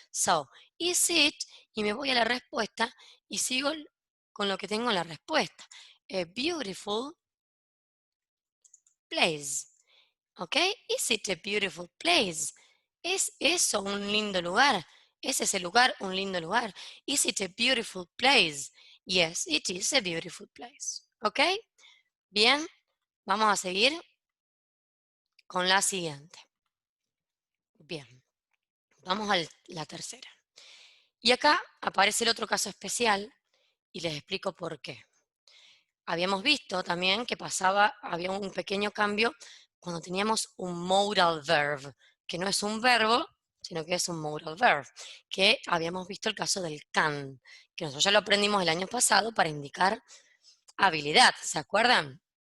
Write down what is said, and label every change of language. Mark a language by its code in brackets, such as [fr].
[en] So, is it, [es] y me voy a la respuesta y sigo con lo que tengo en la respuesta. [en] A beautiful place. ¿Ok? Is it a beautiful place? [es] ¿Es eso un lindo lugar? ¿Es ese lugar un lindo lugar? [en] Is it a beautiful place? Yes, it is a beautiful place. ¿Ok? [es] Bien, vamos a seguir con la siguiente. Bien, vamos a la tercera. Y acá aparece el otro caso especial y les explico por qué. Habíamos visto también que había un pequeño cambio cuando teníamos un modal verb, que no es un verbo, sino que es un modal verb, que habíamos visto el caso del can, que nosotros ya lo aprendimos el año pasado para indicar habilidad, ¿se acuerdan?